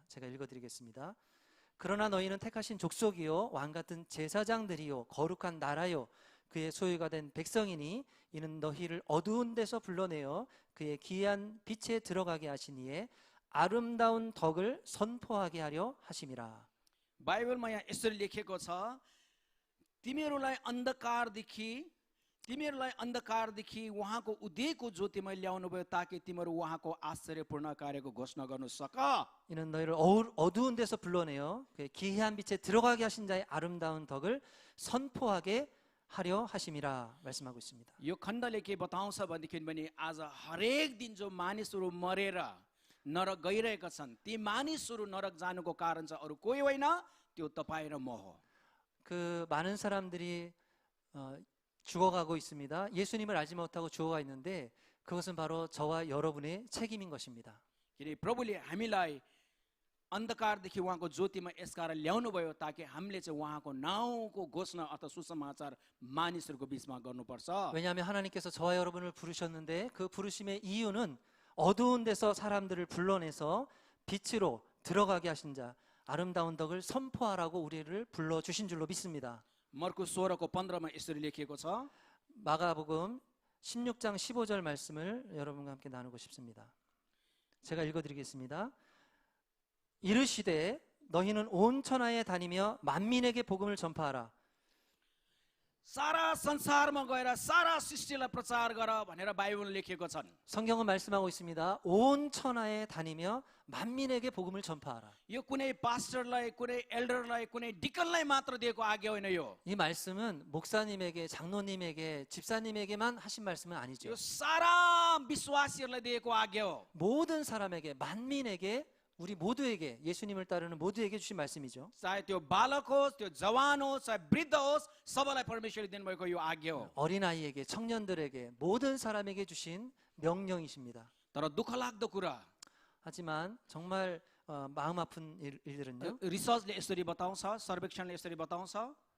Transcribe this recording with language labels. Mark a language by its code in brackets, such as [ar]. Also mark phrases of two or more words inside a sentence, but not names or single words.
[ko] 제가 읽어드리겠습니다. 그러나 너희는 택하신 족속이요 왕 같은 제사장들이요 거룩한 나라요 그의 소유가 된 백성이니 이는 너희를 어두운 데서 불러내어 그의 기이한 빛에 들어가게 하시니에 아름다운 덕을 선포하게 하려 하심이라. [ne] बाइबलमा यहाँ यसरी लेखेको छ, तिमीहरूलाई अन्धकारदेखि उहाँको उदयको ज्योतिमा ल्याउनु भयो ताकि तिमीहरू उहाँको आश्चर्यपूर्ण कार्यको घोषणा गर्नु सक। [ko] 이는 너희를 어두운 데서 불러내어 그의 기이한 빛에 들어가게 하신 자의 아름다운 덕을 선포하게 하려 하심이라 말씀하고 있습니다. [ne] यो खण्डले के बताउँछ भनेदेखि पनि आज हरेक दिन जो मानिसहरू मरेर नरक गइरहेका छन् ती मानिसहरू नरक जानुको कारण चाहिँ अरू कोही होइन, त्यो तपाईँ र म हो। [ko] 그 많은 사람들이 죽어가고 있습니다. 예수님을 알지 못하고 죽어가 있는데 그것은 바로 저와 여러분의 책임인 것입니다. [ne] किनकि प्रभुले हामीलाई अन्धकारदेखि उहाँको ज्योतिमा यसकारण ल्याउनु भयो ताकि हामीले चाहिँ उहाँको नाउँको घोषणा अथवा सुसमाचार मानिसहरूको बीचमा गर्नुपर्छ। [ko] 왜냐하면 하나님께서 저와 여러분을 부르셨는데 그 부르심의 이유는 어두운 데서 사람들을 불러내서 빛으로 들어가게 하신 자 아름다운 덕을 선포하라고 우리를 불러주신 줄로 믿습니다. [ne] मर्कुस 16को 15मा यसरी लेखिएको छ। [ko] 마가복음 16장 15절 말씀을 여러분과 함께 나누고 싶습니다. 제가 읽어드리겠습니다. 이르시되 너희는 온 천하에 다니며 만민에게 복음을 전파하라. [ne] सारा संसारमा गएर सारा सृष्टिलाई प्रचार गर भनेर बाइबलले लेखेको छन्। [ko] 성경은 말씀하고 있습니다. 온 천하에 다니며 만민에게 복음을 전파하라. [ne] यो कुनै पास्टरलाई, कुनै एल्डरलाई, कुनै डिकनलाई मात्र दिएको आज्ञा होइन। यो [ko] 이 말씀은 목사님에게, 장로님에게, 집사님에게만 하신 말씀은 아니죠. [ne] यो सारा विश्वासीहरूलाई दिएको आज्ञा हो। [ko] 모든 사람에게, 만민에게, 우리 모두에게, 예수님을 따르는 모두에게 주신 말씀이죠. [ne] चाहे त्यो बालक होस्, त्यो जवान होस्, चाहे वृद्ध होस्, सबैलाई परमेश्वरले दिनुभएको यो आज्ञा हो। [ko] 어린아이에게, 청년들에게, 모든 사람에게 주신 명령이십니다. [ne] तर दुःखलाग्दो कुरा, [ko] 하지만 정말 마음 아픈 일들은요. [ne] रिसर्चले यसरी बताउँछ, सर्वेक्षणले यसरी बताउँछ,